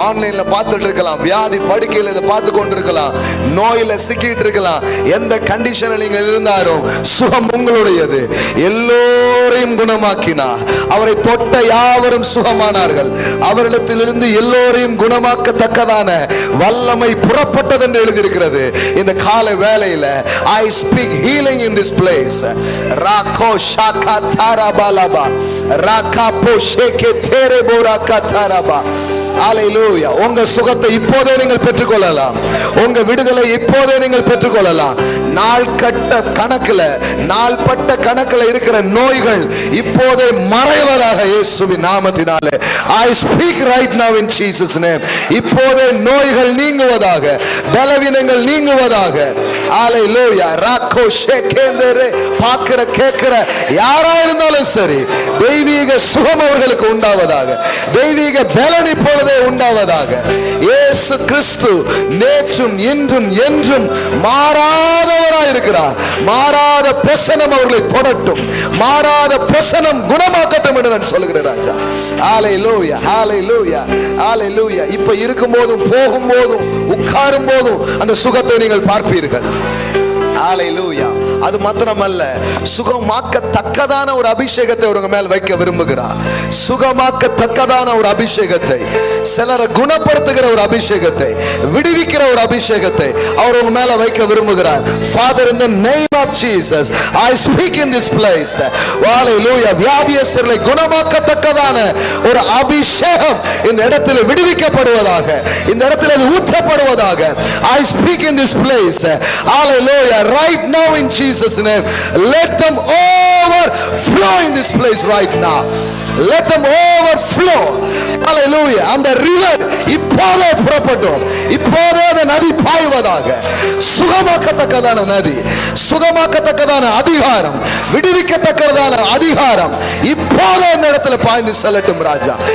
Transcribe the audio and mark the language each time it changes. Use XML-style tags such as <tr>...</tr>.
<ta>ஆன்லைன்ல பார்த்துட்டு இருக்கலாம், வியாதி படுக்கையில் இதை பார்த்து கொண்டிருக்கலாம், நோயில சிக்கிட்டு இருக்கலாம். எந்த கண்டிஷனில் நீங்கள் இருந்தாலும் சுகம் உங்களுடையது. எல்லோரையும் குணமாக்கினார். அவரை தொட்ட யாவரும் சுகமானார்கள். அவரிடத்திலிருந்து எல்லோரையும் குணமாக்கத்தக்கதான வல்லமை புறப்பட்டது என்று எழுதியிருக்கிறது. இந்த காலை வேளையில</ta> <en>I speak healing in this place. ராகோ ஷாகா தாராபாலபா ராகாபோ ஷேகே தேரேபோரா கதாராபா. ஹல்லேலூயா.</en> <ta>உங்க சுகத்தை இப்போதே நீங்கள் பெற்றுக்கொள்ளலாம். உங்க விடுதலை இப்போதே நீங்கள் பெற்றுக்கொள்ளலாம். நாள்கட்ட கணக்குல, நாள்பட்ட கணக்குல இருக்கிற நோய்கள் இப்போதே மறைவதாக இயேசுவின் நாமத்தினாலே.</ta> <en>I speak right now in Jesus name.</en> <ta>இப்போதே நோய்கள் நீங்குவதாக, பலவீனங்கள் நீங்குவதாக. ஹல்லேலூயா. ராகோ ஷேகேந்தரே. பார்க்கிற கேட்கிற யாரா இருந்தாலும் சரி, தெய்வீக சுகம் அவர்களுக்கு உண்டாவதாக, தெய்வீக பலன் இப்பொழுதே உண்டாவதாக. இயேசு கிறிஸ்து நேற்றும் இன்றும் என்றும் மாறாதவராயிருக்கிறார். மாறாத பிரசனம் அவர்களை தொடட்டும், மாறாத பிரசனம் குணமாக்கட்டும் என்று நான் சொல்கிறேன் ராஜா. ஹல்லேலூயா, ஹல்லேலூயா, ஹல்லேலூயா. இப்ப இருக்கும் போதும், போகும் போதும், உட்காரும் போதும் அந்த சுகத்தை நீங்கள் பார்ப்பீர்கள். ஹல்லேலூயா. அது மாத்திரமல்ல, சுகமாக்கத்தக்கதான ஒரு அபிஷேகத்தை அவங்க மேல் வைக்க விரும்புகிறார். சுகமாக்கத்தக்கதான ஒரு அபிஷேகத்தை, சிலரை குணப்படுத்துகிற ஒரு அபிஷேகத்தை, விடுவிக்கிற ஒரு அபிஷேகத்தை அவர் உங்க மேல வைக்க விரும்புகிறார்.</ta> <en>Father, in the name of Jesus, I speak in this place. Hallelujah.</en> <ta>வியாதியஸ்தர்களை குணமாக்கத்தக்கதான ஒரு அபிஷேகம் இந்த இடத்தில் விடுவிக்கப்படுவதாக, இந்த இடத்தில் ஊற்றப்படுவதாக.</ta> <en>I speak in this place. Hallelujah. Right now in Jesus name, let them overflow in this place right now. Let them overflow. Hallelujah. And the river</en> <ta>இப்போதே புறப்படும், இப்போதே அந்த நதி பாய்வதாக. சுகமாக்கத்தக்கதான நதி, சுகமாக்கத்தக்கதான அதிகாரம், விடுவிக்கத்தக்கதான அதிகாரம் இப்போதே இந்த இடத்துல பாய்ந்து செல்லட்டும் ராஜா.</ta>